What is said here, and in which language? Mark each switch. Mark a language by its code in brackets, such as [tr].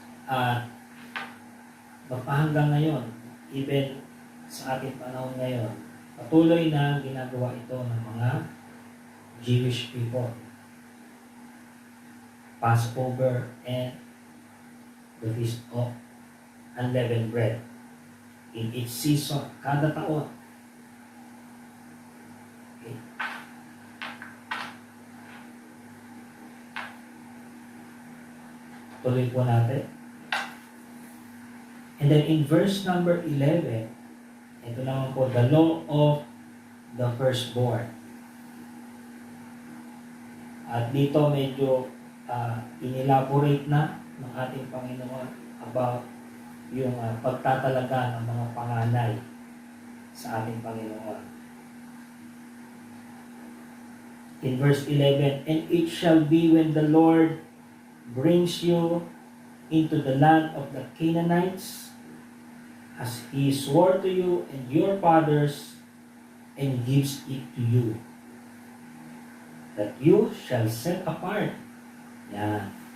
[tl] At hanggang ngayon, even sa ating panahon ngayon, patuloy na ginagawa ito ng mga Jewish people. [en] Passover and the Feast of Unleavened Bread. In each season, [tl] kada taon. [en] Okay. [tl] Tuloy po natin. [en] And then in verse number 11, [tl] ito naman po, [en] the law of the firstborn. [tl] At dito medyo inelaborate na ng ating Panginoon about yung pagtatalaga ng mga panganay sa ating Panginoon. [en] In verse 11, and it shall be when the Lord brings you into the land of the Canaanites, as He swore to you and your fathers, and gives it to you, that you shall set apart. Yeah.